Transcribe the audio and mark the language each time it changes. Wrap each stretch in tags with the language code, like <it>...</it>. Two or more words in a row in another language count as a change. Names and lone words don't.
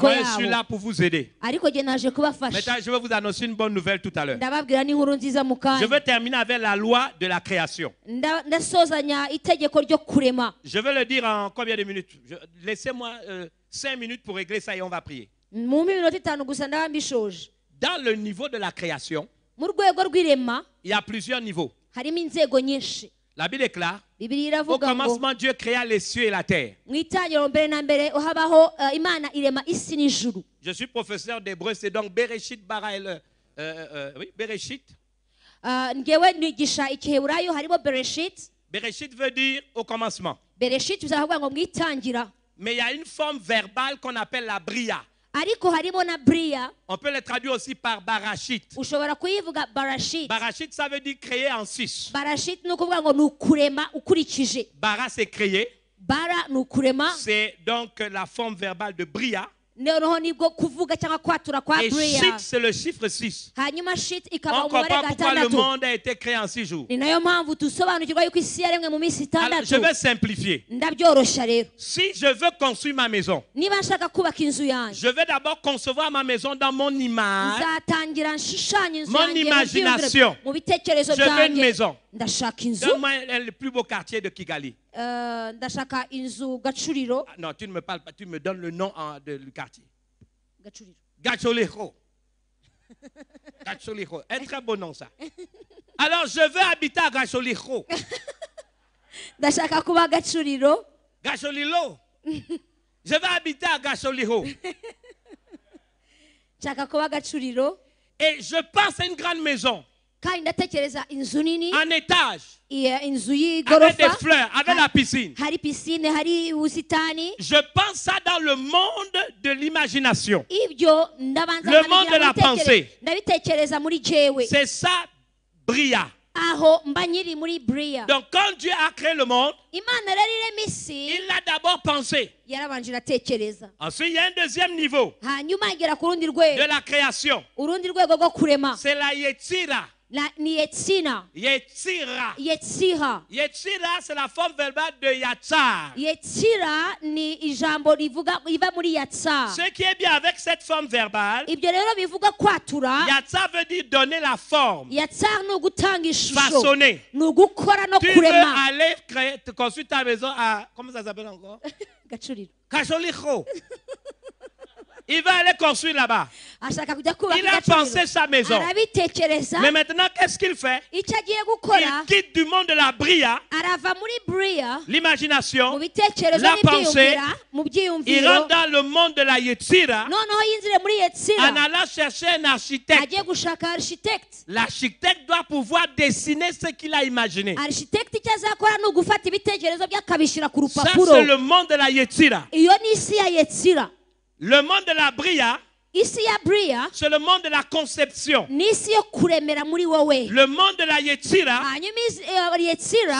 <fr>Moi, je suis</fr> <rw>yabo</rw> <fr>là pour vous aider.</fr> <rw>ariko jye naje kubafasha</rw> <fr>Maintenant, je vais vous annoncer une bonne nouvelle tout à l'heure.</fr> <rw>ndababwira n'inkuru nziza mu</rw> <fr>Je</fr> <rw>kanya</rw> <fr>veux terminer avec la loi de la création.</fr> <rw>ndasozanya itegeko ryo kurema</rw> <fr>Je vais le dire en combien de minutes? Laissez-moi 5 minutes pour régler ça et on va prier.</fr> <rw>mu minota 5 gusa ndaba mbishoje</rw> <fr>Dans le niveau de la création,</fr> <rw>mu rwego rw'irema</rw> <fr>il y a plusieurs niveaux.</fr> <rw>harimo inzego nyinshi</rw> <fr>La Bible déclare,</fr> <rw>bibiliya</rw> <fr>au</fr> <rw>iravuga ngo</rw> <fr>commencement, Dieu créa les cieux et la terre.</fr> <rw>mu itangiriro mbere na mbere habaho imana irema isi n'ijuru</rw> <fr>Je suis professeur d'hébreu, c'est donc Bereshit, Bara et oui, Bereshit.</fr> <rw>ngewe nigisha igiheburayo harimo bereshit</rw> <fr>Bereshit veut dire au commencement.</fr> <rw>bereshit bizavuga ngo mu itangira</rw> <fr>Mais il y a une forme verbale qu'on appelle la bria.</fr> <rw>ariko harimo na bria</rw> <fr>On peut le traduire aussi par barachit.</fr> <rw>ushobora kuyivuga barashit</rw> <fr>Barachit, ça veut dire créer en 6.</fr> <rw>barashit ni ukuvuga ngo ni ukurema ukurikije</rw> <fr>Bara, c'est créer.</fr> <rw>bara ni ukurema</rw> <fr>C'est donc la forme verbale de bria.</fr> <rw>noneho nibwo kuvuga cyangwa kwatura kwa</rw> <fr>Et Bria. Shit, c'est le chiffre 6.</fr> <rw>Hanyuma shit ikaba</rw> <fr>On</fr> <rw>umubare</rw> <fr>comprend pourquoi le</fr> <rw>gatandatu.</rw> <fr>monde a été créé en 6 jours.</fr> <rw>Ni nayo mpamvu dusobanukirwa yuko isi yaremwe mu minsi</rw> <fr>Alors, je</fr> <rw>itandatu.</rw> <fr>vais simplifier.</fr> <rw>Ndabyoroshya rero.</rw> <fr>Si je veux construire ma maison,</fr> <rw>Niba nshaka kubaka inzu yanjye,</rw> <fr>je vais d'abord concevoir ma maison dans mon image.</fr> <rw>nzatangira nshushanya inzu</rw> <fr>Mon</fr> <rw>yanjye mu</rw> <fr>imagination.</fr> <rw>byiyumviro, mu bitekerezo</rw> <fr>Je veux une</fr> <rw>byanjye.</rw> <fr>maison.</fr> <rw>Ndashaka inzu.</rw> <fr>Donne-moi le plus beau quartier de Kigali.</fr> <rw>Ndashaka inzu Gacuriro.</rw> <fr>Ah, non, tu ne me parles pas, tu me donnes le nom du quartier. Gacuriro. Gacholiho. Gacholiho. Un très beau nom, ça. Alors, je veux habiter à Gacholiho.</fr> <rw>Ndashaka kuba Gacuriro. Gacholilo.</rw> <fr>Je veux habiter à Gacholiho.</fr> <rw>Nshaka kuba Gacuriro.</rw> <fr>Et je pense à une grande maison,</fr> <rw>Kandi ndatekereza inzu nini,</rw> <fr>en étage,</fr> <rw>inzu</rw> <fr>avec des</fr> <rw>y'igorofa,</rw> <fr>fleurs, avec la piscine.</fr> <rw>hari pisine, hari ubusitani.</rw> <fr>Je pense ça dans le monde de l'imagination.</fr> <rw>Ibyo ndabanza</rw> <fr>Le monde de la pensée.</fr> <rw>ndabitekereza muri jewe.</rw> <fr>C'est ça, Bria.</fr> <rw>Aho mba nyiri muri Bria.</rw> <fr>Donc, quand Dieu a créé le monde,</fr> <rw>Imana rero irema isi,</rw> <fr>il l'a d'abord pensé.</fr> <rw>yarabanje iratekereza.</rw> <fr>Ensuite, il y a un deuxième niveau</fr> <rw>Hanyuma igera ku rundi</rw> <fr>de</fr> <rw>rwego.</rw> <fr>la création.</fr> <rw>Urundi rwego rwo kurema.</rw> <fr>C'est la Yetzira.</fr> <rw>Ni Yetsina. Yetzira. Yetsiha.</rw> <fr>Yetzira, c'est la forme verbale de Yatsar.</fr> <rw>Yetsira ni ijambo rivuga iva muri Yatsa.</rw> <fr>Ce qui est bien avec cette forme verbale,</fr> <rw>Ibyo rero bivuga kwatura.</rw> <fr>Yatsar veut dire donner la forme,</fr> <rw>Yatsa ni ugutanga ishusho.</rw> <fr>façonner.</fr> <rw>Ni ugukora no</rw> <fr>Tu veux</fr> <rw>kurema.</rw> <fr>aller construire ta maison à, comment ça s'appelle encore? Gacuriro. Kacholicho. Il va aller construire là-bas.</fr> <rw>Ashaka kujya kubaka</rw> <fr>Il a</fr> <rw>Gacuriro.</rw> <fr>pensé sa maison.</fr> <rw>Arabitekereza.</rw> <fr>Mais maintenant, qu'est-ce qu'il fait?</fr> <rw>Icyo agiye gukora,</rw> <fr>Il quitte du monde de la bria,</fr> <rw>arava muri Bria, mu</rw> <fr>l'imagination.</fr> <rw>bitekerezo</rw> <fr>La</fr> <rw>n'ibyiyumvira, mu</rw> <fr>Il</fr> <rw>byiyumviro.</rw> <fr>rentre dans le monde de la Yetzira</fr> <rw>Noneho yinjire muri Yetsira.</rw> <fr>en allant chercher un architecte.</fr> <rw>Agiye gushaka architect.</rw> <fr>L'architecte doit pouvoir dessiner ce qu'il a imaginé.</fr> <rw>Architect icyo azakora ni ugufata ibitekerezo bye akabishyira ku</rw> <fr>Ça,</fr> <rw>rupapuro.</rw> <fr>c'est le monde de la Yetzira.</fr> <rw>Iyo ni isi ya Yetsira.</rw> <fr>Le monde de la bria,</fr> <rw>Isi ya Bria</rw> <fr>c'est le monde de la conception.</fr> <rw>ni isi yo kuremera muri wowe.</rw> <fr>Le monde de la Yetzira,</fr> <rw>Hanyuma Yetsira</rw>